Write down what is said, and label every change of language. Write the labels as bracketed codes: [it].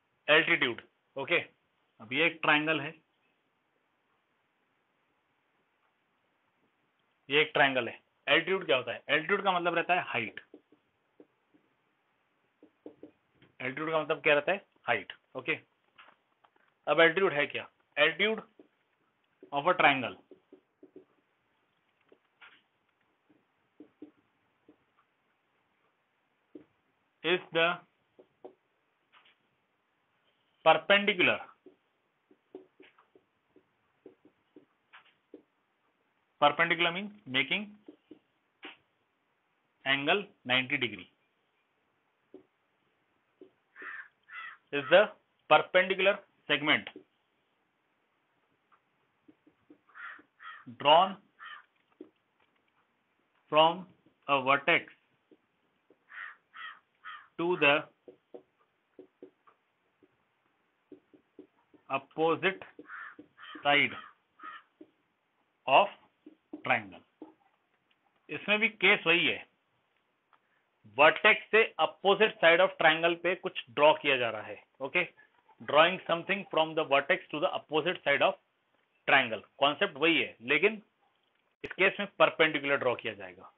[hi] Altitude, okay. अब ये एक ट्राइंगल है, ये एक ट्राइंगल है। एल्टीट्यूड क्या होता है? एल्टीट्यूड का मतलब रहता है हाइट। एल्टीट्यूड का मतलब क्या रहता है? हाइट। ओके, अब एल्टीट्यूड है क्या? [en] Altitude of a triangle is the perpendicular means making angle 90 degree, is the perpendicular segment drawn from a vertex to the opposite side of triangle. [hi] इसमें भी केस वही है, वर्टेक्स से अपोजिट साइड ऑफ ट्राइंगल पे कुछ draw किया जा रहा है। [en] okay, drawing something from the vertex to the opposite side of triangle, [hi] concept वही है, लेकिन इस केस में परपेंडिकुलर ड्रॉ किया जाएगा।